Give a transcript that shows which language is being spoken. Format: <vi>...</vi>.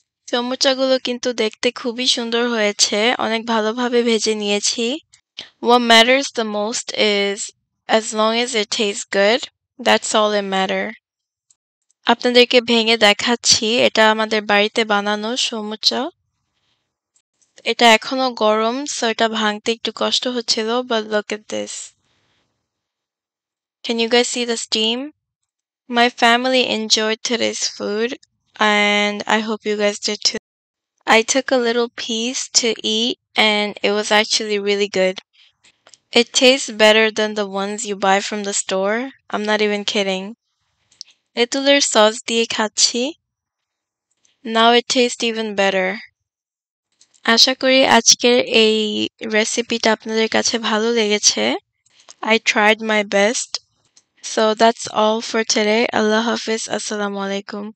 <bn>সমুচাগুলো কিন্তু দেখতে খুবই সুন্দর হয়েছে, অনেক ভালোভাবে ভেজে নিয়েছি।</bn> <en>What matters the most is as long as it tastes good, that's all that matter.</en> <bn>আপনাদেরকে ভেঙে দেখাচ্ছি, এটা আমাদের বাড়িতে বানানো সমুচা। এটা এখনো গরম, সো এটা ভাঙতে একটু কষ্ট হচ্ছিল,</bn> <en>but look at this. Can you guys see the steam? My family enjoyed today's food, and I hope you guys did too. I took a little piece to eat, and it was actually really good. It tastes better than the ones you buy from the store. I'm not even kidding.</en> <bn>তেঁতুলের sauce দিয়ে খাচ্ছি।</bn> <en>Now it tastes even better.</en> <bn>আশা করি আজকের এই রেসিপিটা আপনাদের কাছে ভালো লেগেছে।</bn> <en>I tried my best. So that's all for today. Allah Hafiz. Assalamu alaikum.</en>